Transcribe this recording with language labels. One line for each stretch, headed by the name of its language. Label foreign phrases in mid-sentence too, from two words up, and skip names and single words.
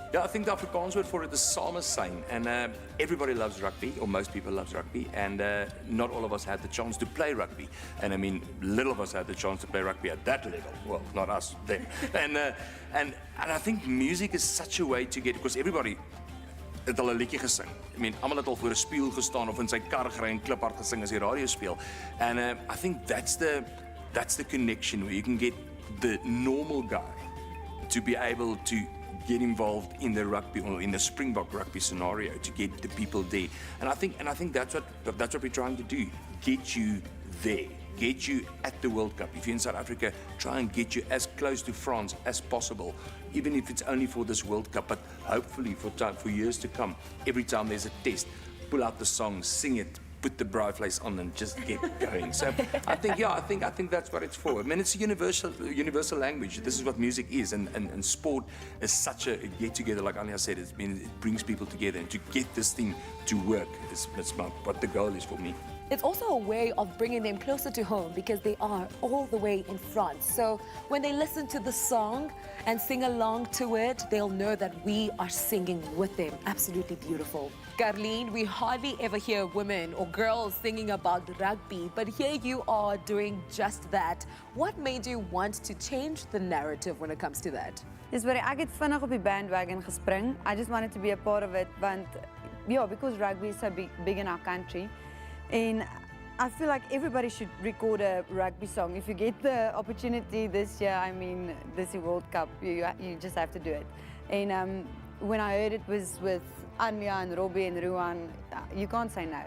English: Yeah, I think the Afrikaans word for it is saamesyn, and everybody loves rugby, or most people loves rugby, and not all of us had the chance to play rugby. And I mean, little of us had the chance to play rugby at that level. Well, not us, them. And I think music is such a way to get, because everybody
Afrikaans: het al 'n liedjie gesing.
English: I mean,
Afrikaans: almal het al voor 'n spieël gestaan of in sy kar gery en kliphard gesing as die radio speel.
English: And I think that's the connection where you can get the normal guy to be able to get involved in the rugby or in the Springbok rugby scenario, to get the people there. And I think that's what we're trying to do. Get you there. Get you at the World Cup. If you're in South Africa, try and get you as close to France as possible, even if it's only for this World Cup, but hopefully for years to come. Every time there's a test, pull out the song, sing it, put the
Afrikaans: braai vleis
English: on and just get going. So I think that's what it's for. I mean, it's a universal language. This is what music is, and sport is such a get-together, like Anya said. It brings people together, and to get this thing to work is what the goal is for me. it's also a way of bringing them closer to home because they are all the way in France. So when they listen to the song and sing along to it, they'll know that we are singing with them. Absolutely beautiful. Carleen, we hardly ever hear women or girls singing about rugby, but here you are doing just that. What made you want to change the narrative when it comes to that?
Afrikaans: Dis waar ek het vinnig op die bandwagon gespring.
English: I just wanted to be a part of it, want yeah, because rugby is so big in our country. And I feel like everybody should record a rugby song. If you get the opportunity this year, I mean, this World Cup, you just have to do it. And when I heard it was with Anya and Robbie and Ruan, you can't say no.